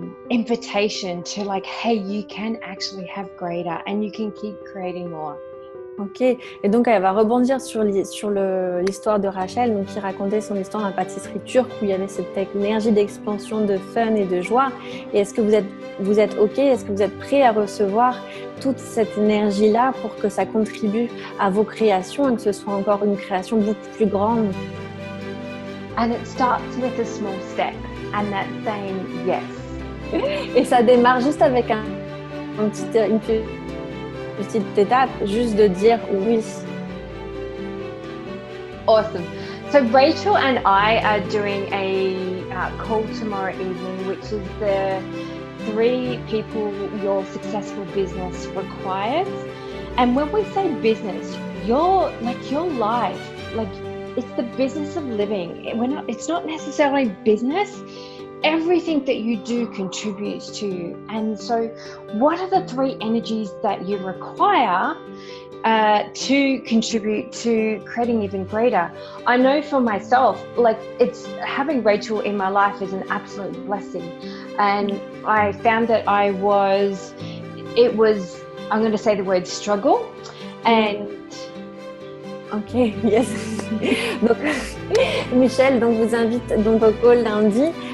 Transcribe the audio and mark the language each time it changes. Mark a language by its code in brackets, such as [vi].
[en] invitation to like, hey, you can actually have greater and you can keep creating more. [fr] Ok, et donc elle va rebondir sur l'histoire de Rachel, donc qui racontait son histoire dans la pâtisserie turque où il y avait cette énergie d'expansion, de fun et de joie. Et est-ce que vous êtes ok, est-ce que vous êtes prêt à recevoir toute cette énergie-là pour que ça contribue à vos créations et que ce soit encore une création beaucoup plus grande? [en] And it starts with a small step and that's saying yes. [fr] Et ça démarre juste avec une petite étape, juste de dire oui. [en] Awesome. So Rachel and I are doing a call tomorrow evening, which is the 3 people your successful business requires. And when we say business, your life, like it's the business of living. It's not necessarily business. Everything that you do contributes to you. And so what are the 3 energies that you require to contribute to creating even greater? I know for myself, like it's having Rachel in my life is an absolute blessing. And I found that I'm going to say the word struggle. And Ok, yes. [fr] Donc, Michel vous invite donc au call lundi.